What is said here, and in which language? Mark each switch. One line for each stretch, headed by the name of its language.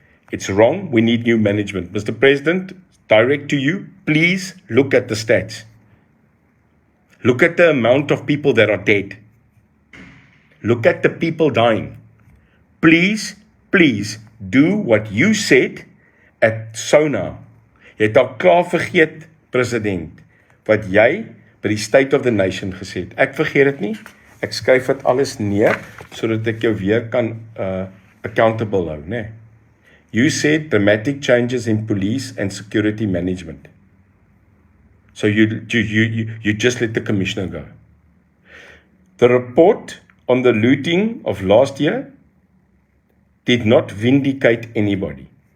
English: It's wrong. We need new management. Mr. President, direct to you, please look at the stats. Look at the amount of people that are dead. Look at the people dying. Please do what you said at Sona.
Afrikaans: Jy het al klaar vergeet, president, wat jy by die State of the Nation gesê het. Ek vergeet dit nie. Ek skryf dit alles neer, sodat ek jou weer kan accountable hou, né?
English: You said dramatic changes in police and security management. So you just let the commissioner go. The report on the looting of last year did not vindicate anybody.